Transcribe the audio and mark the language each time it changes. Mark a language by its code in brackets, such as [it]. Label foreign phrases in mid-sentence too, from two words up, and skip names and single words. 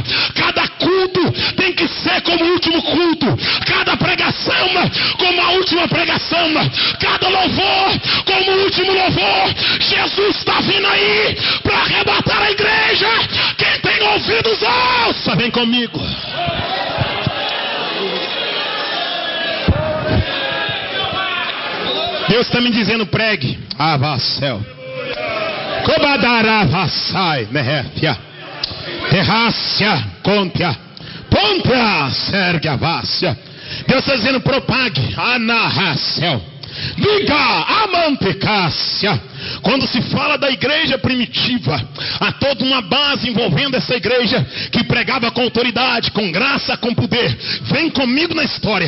[pt] Cada culto tem que ser como o último culto, cada pregação como a última pregação, cada louvor como o último louvor. Jesus está vindo aí para arrebatar a igreja. Quem tem ouvidos, ouça. Vem comigo. Deus está me dizendo: pregue. Avassel. Cobadaravassai, Mehefia. Terrácia, Contia. Pontia, Sergavácia. Deus está dizendo: propague. Anarracel. Diga, amantecácia. Quando se fala da igreja primitiva, há toda uma base envolvendo essa igreja que pregava com autoridade, com graça, com poder. Vem comigo na história.